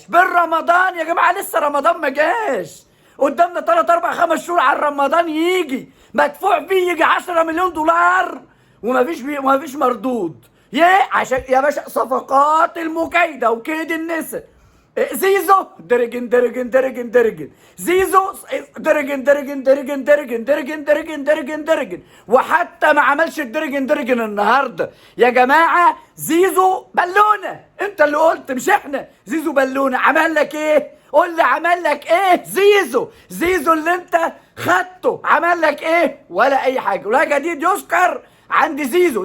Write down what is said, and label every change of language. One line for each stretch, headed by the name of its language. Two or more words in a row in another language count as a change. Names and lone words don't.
Arabic: بن رمضان يا جماعه لسه رمضان ما جاش، قدامنا 3 4 5 شهور على رمضان يجي، مدفوع فيه يجي 10 مليون دولار ومفيش مردود. عشان يا باشا صفقات المكايده وكيد النسا. زيزو درجن درجن درجن درجن، زيزو درجن درجن درجن درجن درجن درجن درجن درجن، وحتى ما عملش الدرجن درجن النهارده يا جماعه. زيزو بالونه، انت اللي قلت مش احنا. زيزو بالونه عمل لك ايه؟ قول لي عمل لك ايه؟ زيزو اللي انت خدته عمل لك ايه؟ ولا اي حاجه، ولا جديد يذكر عند زيزو.